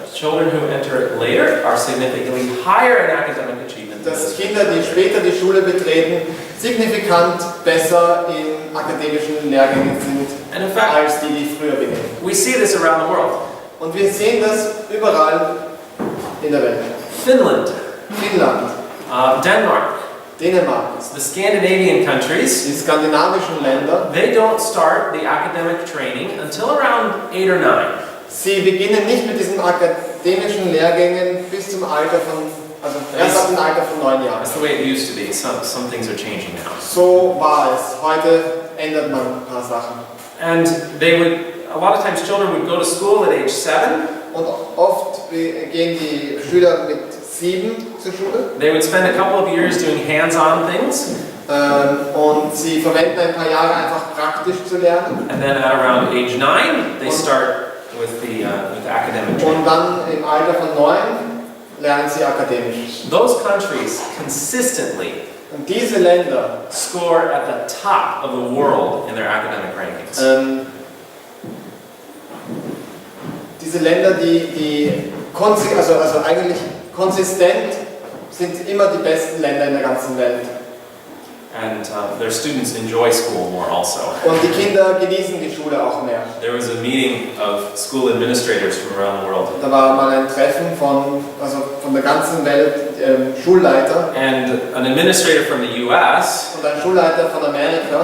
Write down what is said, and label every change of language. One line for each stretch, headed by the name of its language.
English: children who enter later are significantly higher in academic achievement than
German: dass Kinder, die später die Schule betreten, signifikant besser in akademischen Lehrgängen sind
English: And in fact,
German: als die früher beginnen.
English: we see this around the world.
German: Und wir sehen das überall in der Welt.
English: Finland,
German: Finnland,
English: Denmark,
German: Dänemark,
English: the Scandinavian countries,
German: die skandinavischen Länder,
English: they don't start the academic training until around 8 or 9.
German: sie beginnen nicht mit diesen akademischen Lehrgängen bis zum Alter von, also erst ab dem Alter von 9 Jahren.
English: That's the way it used to be. Some things are changing now.
German: So war es. Heute ändert man ein paar Sachen.
English: And a lot of times children would go to school at age 7.
German: Und oft gehen die Schüler mit 7 zur Schule.
English: They would spend a couple of years doing hands-on things.
German: Und sie verwenden ein paar Jahre einfach praktisch zu lernen.
English: And then at around age 9, they start with the academic training.
German: Und dann im Alter von 9 lernen sie akademisch.
English: Those countries consistently
German: Und diese Länder,
English: score at the top of the world in their academic rankings.
German: diese Länder, die eigentlich konsistent sind immer die besten Länder in der ganzen Welt.
English: And their students enjoy school more also.
German: Und die Kinder genießen die Schule auch mehr.
English: There was a meeting of school administrators from around the world.
German: Da war mal ein Treffen von der ganzen Welt Schulleiter.
English: And an administrator from the US
German: Und ein Schulleiter von Amerika